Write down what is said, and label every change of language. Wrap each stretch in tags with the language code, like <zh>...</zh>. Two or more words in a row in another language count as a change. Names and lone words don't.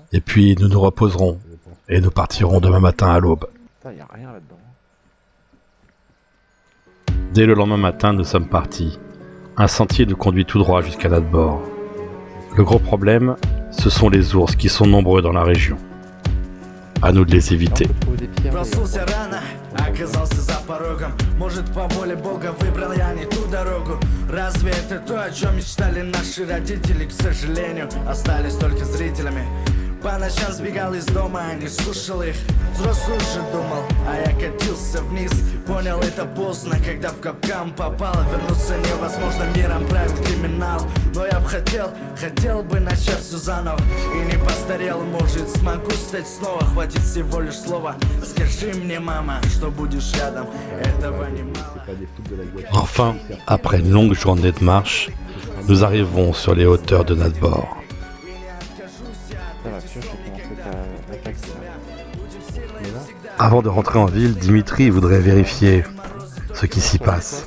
<fr>Et puis nous nous reposerons, et nous partirons demain matin à l'aube. Putain, y a rien là-dedans. Dès le lendemain matin, nous sommes partis. Un sentier nous conduit tout droit jusqu'à Nadbor. Le gros problème, ce sont les ours qui sont nombreux dans la région. À nous de les éviter.</fr> <ru>Проснулся рано, оказался за порогом. Может, по воле Бога выбрал я не ту дорогу. Разве это то, о чем мечтали наши родители? К сожалению, остались только зрителями. По ночам сбегал из дома, а не слушал их. Взрослый уже думал, а я катился вниз. Понял это поздно, когда в капкан попал. Вернуться невозможно, миром правит криминал. Но я б хотел бы начать все заново. И не постарел, может смогу стать снова. Хватит всего лишь слова. Скажи мне, мама, что будешь рядом. Этого немало.</ru> <fr>Enfin, après une longue journée de marche, nous arrivons sur les hauteurs de Nadbor. Ça va, sûr, je vais commencer à taxer. Mais là, Avant de rentrer en ville, Dimitri voudrait vérifier ce qui s'y passe.</fr>